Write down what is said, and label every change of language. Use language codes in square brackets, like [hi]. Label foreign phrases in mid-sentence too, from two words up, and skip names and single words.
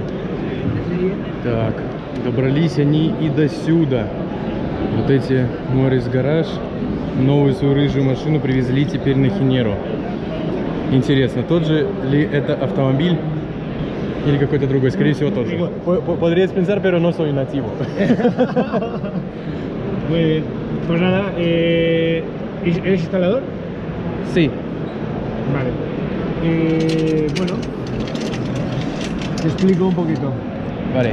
[ru] Так, добрались они и до сюда. Вот эти Morris Garage новую свою рыжую машину привезли теперь на Хенеру. Интересно, тот же ли это автомобиль или какой-то другой? Скорее всего, тот же. [es] Podrías pensar, pero no soy nativo. Muy bien. Pues nada, ¿eres instalador? Sí. Vale. Bueno, te explico un poquito. Vale.